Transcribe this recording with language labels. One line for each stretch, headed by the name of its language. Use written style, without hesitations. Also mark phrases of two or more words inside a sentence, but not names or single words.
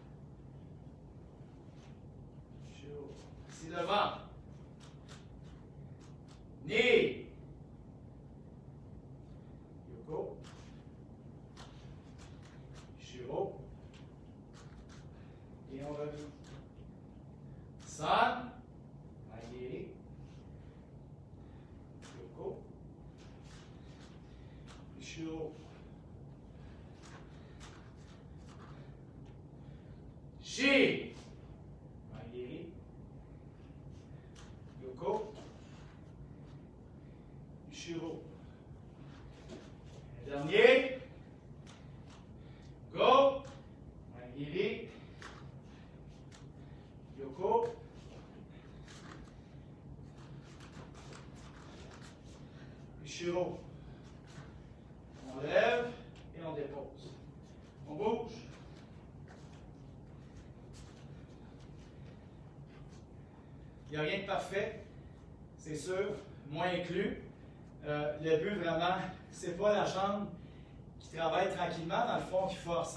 French: Shiro. Ici devant.
Japanese: 二。横.
French: Shiro. Et on revient.
Japanese: 三。前蹴り. 横。後ろ. 四. 前蹴り。横.
French: Shiro. Dernier.
Japanese: 五。前蹴り. 横。後ろ.
French: On lève et on dépose. On bouge. Il n'y a rien de parfait, c'est sûr, moi inclus. Le but vraiment, c'est pas la jambe qui travaille tranquillement, dans le fond, qui force.